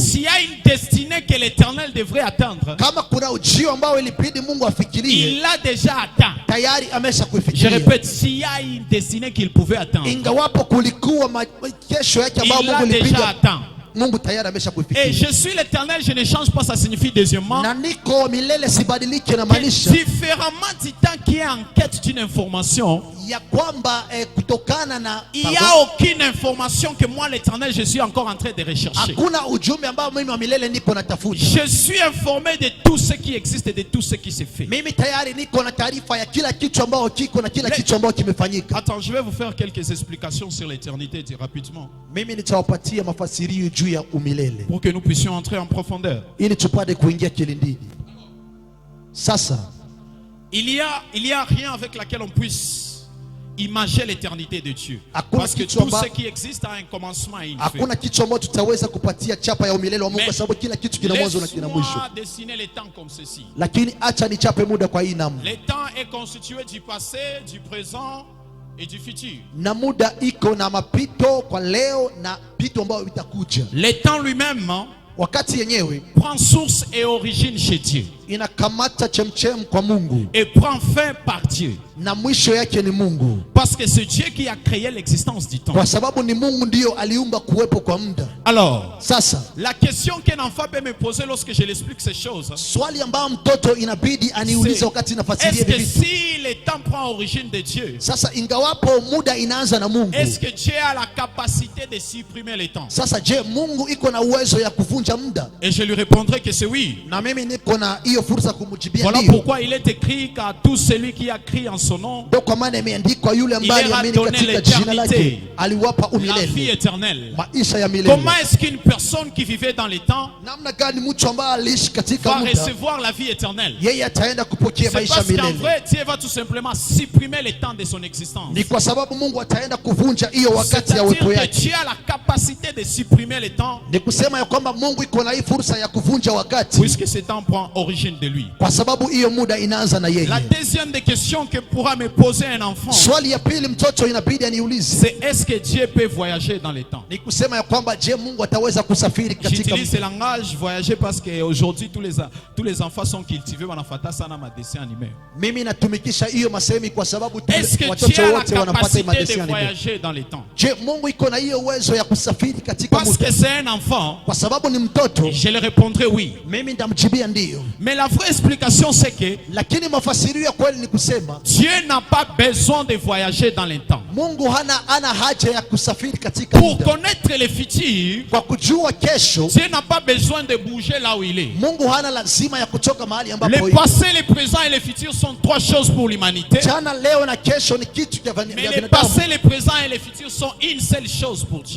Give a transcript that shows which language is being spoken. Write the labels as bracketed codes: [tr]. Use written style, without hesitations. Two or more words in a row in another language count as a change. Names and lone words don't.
[fr] S'il y a une destinée que l'Éternel devrait atteindre, [sw] Kama kuna ujio ambao ilibidi Mungu afikirie, [fr] il l'a déjà atteint. [sw] tayari amesha [fr] Je [sw] kuifikiria. [fr] répète, s'il y a une destinée qu'il pouvait atteindre, [sw] Ingawapo kulikuwa kesho yake ambayo [fr] il l'a [sw] Mungu [fr] déjà [sw] ilibidi, [fr] atteint. [sw] Mungu tayari amesha [fr] Et [sw] kuifikiria. [fr] je suis l'Éternel, je ne change pas, ça signifie deuxièmement, [sw] Na niko milele sibadiliki, [fr] que [sw] inamaanisha [fr] différemment du temps qui est en quête d'une information, [sw] ya kwamba kutokana na [fr] il n'y a aucune information que moi l'Éternel je suis encore en train de rechercher. [sw] hakuna ujumbe ambao mimi wa milele niko natafuta. [fr] Je suis informé de tout ce qui existe et de tout ce qui se fait. [sw] Mimi tayari niko na taarifa ya kila kitu ambao kiko na kila kitu ambao kimefanyika. [fr] Attends, je vais vous faire quelques explications sur l'éternité rapidement [sw] Mimi nitawapatia mafasirio juu ya umilele [fr] pour que nous puissions entrer en profondeur. [sw] ili tupate kuingia kilindini. Sasa [fr] Il y a rien avec laquelle on puisse imager l'éternité de Dieu. [sw] Hakuna [fr] Parce que [sw] kitu [fr] tout [sw] amba- [fr] ce qui existe a un commencement et une fin. [sw] hakuna kitu ambacho tutaweza kupatia chapa ya umilele wa Mungu, kwa sababu kila kitu kina mwanzo na kina mwisho. [fr] Laisse-moi dessiner les temps comme ceci. [sw] Lakini acha nichape muda kwa hii namna, [fr] Le temps est constitué du passé, du présent et du futur. [sw] na muda iko na mapito kwa leo na pito ambayo vitakuja. [fr] Le temps lui-même [sw] Wakati yenyewe [fr] prend source et origine chez Dieu [sw] inakamata chemchem kwa Mungu [fr] et prend fin par Dieu. [sw] na mwisho yake ni Mungu, [fr] Parce que c'est Dieu qui a créé l'existence du temps. [sw] kwa sababu ni Mungu ndiyo aliumba kuwepo kwa muda. [fr] Alors, [sw] Sasa [fr] la question qu'un enfant peut me poser lorsque je l'explique ces choses, [sw] swali ambayo mtoto inabidi aniulize wakati nafasiria [fr] est-ce que [sw] hivi vitu. [fr] si le temps prend origine de Dieu, [sw] Sasa ingawapo muda inaanza na Mungu, [fr] est-ce que Dieu a la capacité de supprimer le temps? [sw] sasa je, Mungu iko na uwezo ya kuvunja muda? [fr] Et je lui répondrai que c'est oui. [sw] Na mimi niko na hiyo fursa kumjibia [fr] Voilà [sw] ndio. [fr] pourquoi il est écrit qu'à tout celui qui a crié en son nom, [sw] Ndio kwa maana imeandikwa yule ambaye [fr] Il a [sw] amini [fr] donné [sw] katika [fr] l'éternité. [sw] jina lake aliwapa [fr] la vie [sw] umilele, [fr] éternelle. [sw] maisha ya milele. [fr] Comment est-ce qu'une personne qui vivait dans les temps [sw] Namna gani mtu ambaye aliishi katika [fr] va [sw] muda [fr] recevoir la vie éternelle? [sw] yeye ataenda kupokea [fr] C'est [sw] maisha [fr] parce qu'en [sw] milele? [fr] vrai, Dieu va tout simplement supprimer le temps de son existence. [sw] Ni kwa sababu Mungu ataenda kuvunja hiyo wakati ya uwepo [fr] C'est-à-dire [sw] yake. [fr] que Dieu a la capacité de supprimer le temps, [sw] Ni kusema ya kwamba Mungu iko na hii fursa ya kuvunja wakati, [fr] puisque ce temps prend origine de lui. [sw] kwa sababu hiyo muda inaanza na [fr] La [sw] yeye. [fr] deuxième des questions que pourra me poser un enfant, [sw] Swali ya pili mtoto inabidi aniulize, [fr] c'est est-ce que Dieu peut voyager dans le temps? [sw] ni kusema ya kwamba je, Mungu ataweza kusafiri katika [fr] J'utilise ce langage voyager parce qu'aujourd'hui tous les enfants sont cultivés [sw] wanafata sana ma [fr] dessin animé. [sw] Mimi natumikisha hiyo masemi kwa sababu [fr] Est-ce que [sw] watoto [fr] Dieu a la [sw] wote wanapata hii [fr] capacité [sw] madesi [fr] de [sw] ya [fr] voyager dans le temps? [sw] Je, Mungu iko na hiyo uwezo ya kusafiri katika [fr] Parce [sw] muda? [fr] que c'est un enfant, [sw] Kwa sababu ni mtoto, [fr] je le répondrai oui. [sw] mimi ndamjibia ndio. [fr] Mais la vraie explication c'est que [sw] Lakini mafasirio ya kweli ni kusema [fr] Dieu n'a pas besoin de voyager dans le temps. [sw] Mungu hana haja ya kusafiri katika [fr] Pour [sw] muda. [fr] connaître le futur, [sw] Kwa kujua kesho, [fr] Dieu n'a pas besoin de bouger là où il est. [sw] Mungu hana lazima ya kutoka mahali ambapo [fr] Le [sw] yuko. [fr] passé, le présent et le futur sont trois choses pour l'humanité. [sw] Jana, leo na kesho ni kitu cha [fr] Mais le [sw] binadamu. [fr] passé, le présent et le futur sont une seule chose pour Dieu.